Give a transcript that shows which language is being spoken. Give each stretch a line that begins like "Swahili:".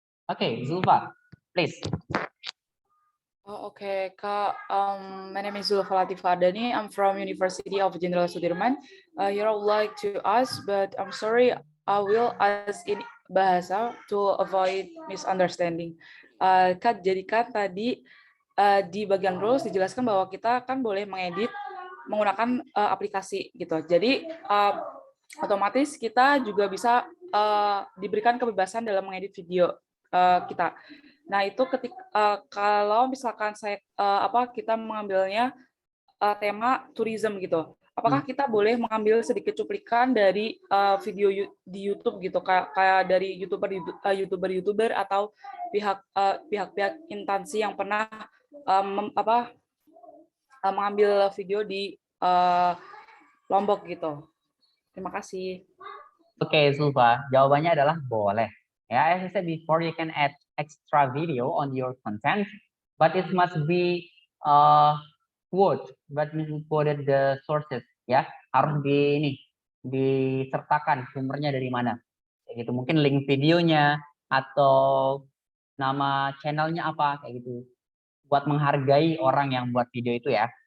English: Okay, Zulfa, please. Oh, okay, Kak. My name is Zulfa Latifah Ardani. I'm from University of Jenderal Sudirman. Here I would like to ask, but I'm sorry, I will ask in bahasa to avoid misunderstanding.
Indonesian: Kak, jadi kan tadi di bagian rules dijelaskan bahwa kita kan boleh mengedit menggunakan aplikasi gitu. Jadi otomatis kita juga bisa diberikan kebebasan dalam mengedit video kita. Nah, itu ketika kalau misalkan kita mengambilnya tema tourism gitu. Apakah kita boleh mengambil sedikit cuplikan dari video di YouTube gitu, kayak dari YouTuber atau pihak-pihak instansi yang pernah mengambil video di Lombok gitu. Terima kasih. Oke, Zulfa, jawabannya adalah boleh.
English: Ya, as I said before, you can add extra video on your content, but it must be quoted the sources, ya.
Indonesian: Harus disertakan sumbernya dari mana. Kayak gitu, mungkin link videonya atau nama channelnya apa kayak gitu. Buat menghargai orang yang buat video itu ya.